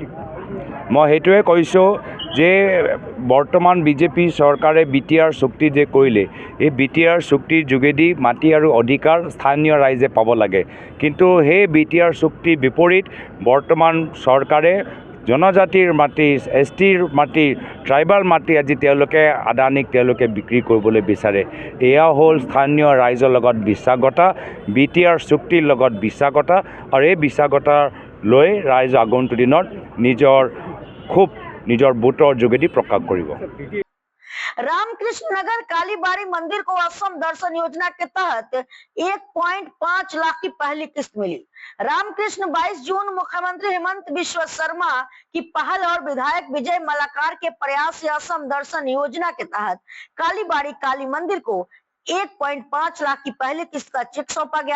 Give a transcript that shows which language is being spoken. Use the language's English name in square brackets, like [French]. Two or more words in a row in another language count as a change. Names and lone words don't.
[Assamese] মই সেইটোৱে কৈছোঁ যে বৰ্তমান বিজেপি চৰকাৰে BTR চুক্তি যে কৰিলে, এই BTR চুক্তিৰ যোগেদি মাটি আৰু অধিকাৰ স্থানীয় ৰাইজে পাব লাগে, কিন্তু সেই BTR চুক্তিৰ বিপৰীত বৰ্তমান চৰকাৰে জনজাতিৰ মাটি, STৰ মাটি, ট্ৰাইবেল মাটি আজি তেওঁলোকে আদানীক তেওঁলোকে বিক্ৰী কৰিবলৈ বিচাৰে। এয়া হ'ল স্থানীয় ৰাইজৰ লগত বিশ্বাসঘাটা, BTR চুক্তিৰ লগত বিশ্বাসঘাটা, আৰু এই বিশ্বাসঘাটা লৈ ৰাইজ আগন্তুক দিনত নিজৰ ভোটৰ যোগেদি প্ৰকাশ কৰিব। [Hindi] रामकृष्ण नगर कालीबाड़ी मंदिर को असम दर्शन योजना के तहत 1.5 लाख की पहली किस्त मिली। रामकृष्ण 22 जून मुख्यमंत्री हेमंत बिश्व शर्मा की पहल और विधायक विजय मलाकार के प्रयास से असम दर्शन योजना के तहत कालीबाड़ी काली मंदिर को 1.5 लाख की पहली किस्त का चेक सौंपा गया।